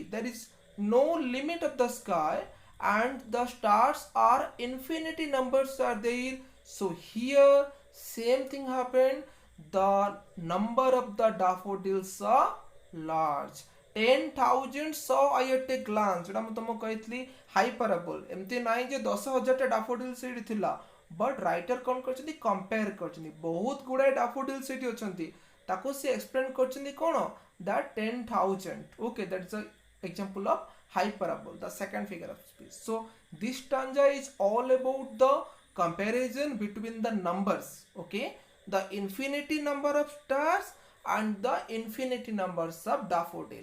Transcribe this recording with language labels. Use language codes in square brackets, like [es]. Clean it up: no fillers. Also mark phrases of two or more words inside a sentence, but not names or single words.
[en] There is no limit of the sky, and the stars are infinity numbers are there. So here same thing happened. The number of the daffodils are large. 10,000 saw I at a glance. [or] ଏଟା ତୁମକୋ କହି ହାଇପରବୋଲ ଏମିତି ନା ଜେ 10,000 daffodils ସେଠି ଥିଲା, [en] but writer [or] କୌଣ କରଛନ୍ତି କମ୍ପେୟର କରଛନ୍ତି ବହୁତ ଗୁଡା daffodils ସେଠି ଅଛନ୍ତି ତାକୋ ସେ ଏକ୍ସପ୍ଲେନ କରଛନ୍ତି କୋନ that 10,000. [en] Okay, that's an example of hyperbole, the second figure of speech. So this stanza is all about the comparison between the numbers, okay, the infinity number of stars and the infinity numbers of daffodil.